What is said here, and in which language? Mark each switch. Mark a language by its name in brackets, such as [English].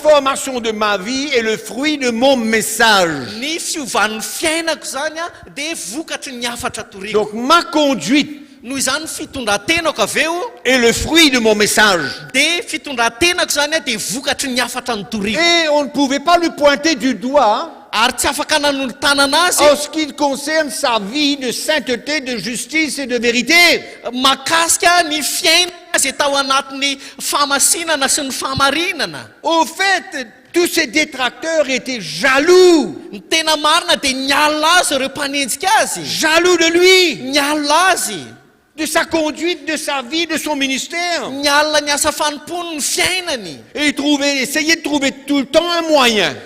[French] transformation de ma vie est le fruit de mon message. [Malagasy] ny fiovan'ny fiainako zany dia vokatry ny hafatra toriko. [French] Donc, ma conduite [Malagasy] Noho izany fitondrantenako aveo [French] est le fruit de mon message. [Malagasy] dia fitondrantenako zany dia vokatry ny hafatra ny toriko. [French] Et on ne pouvait pas lui pointer du doigt [Malagasy] Ary tsy afaka nanolo tanana azy [French] en ce qui concerne sa vie de sainteté, de justice et de vérité. [Malagasy] mahakasika ny fiainana zay tao anatin'ny famasinana sy ny fahamarinana. [French] Au fait, tous ces détracteurs étaient jaloux, [Malagasy] Ny tena marina dia nialina azy ireo mpanenjika azy, [French] jaloux de lui, [Malagasy] nialina azy, [French] de sa conduite, de sa vie, de son ministère. [Malagasy] nialina ny asa fanompony ny fiainany, [French] Et ils essayaient de trouver tout le temps un moyen